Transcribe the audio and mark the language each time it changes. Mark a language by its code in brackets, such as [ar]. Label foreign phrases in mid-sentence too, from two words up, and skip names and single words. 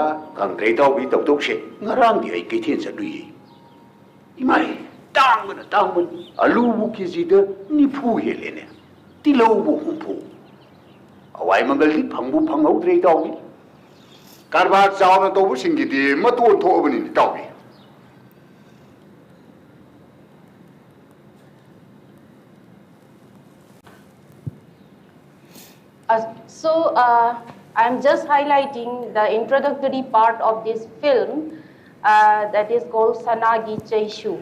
[mni] ꯈꯪꯗ꯭ꯔꯦ ꯇꯧꯕꯤ ꯇꯧꯊꯣꯛꯁꯦ ꯉꯔꯥꯡꯗꯤ ꯑꯩ ꯀꯩꯊꯦꯜ ꯆꯠꯂꯨꯏ ꯏꯃꯥꯏ ꯇꯥꯡꯕꯅ ꯑꯂꯨꯕꯨ ꯀꯦꯖꯤꯗ 90 ꯍꯦꯜꯂꯦꯅꯦ ꯇꯤꯜꯍꯧꯕꯨ 60 ꯍꯋꯥꯏ ꯃꯪꯒꯜꯗꯤ ꯐꯪꯕꯨ ꯐꯪꯍꯧꯗ꯭ꯔꯦ ꯇꯧꯕꯤ ꯀꯔꯕꯥꯔ ꯆꯥꯎꯅ ꯇꯧꯕꯁꯤꯡꯒꯤꯗꯤ ꯃꯇꯣꯟ ꯊꯣꯛꯑꯕꯅꯤꯅꯦ ꯇꯧꯏ [en] I'm just highlighting the introductory part of this film that is called Sanagi Chaishu.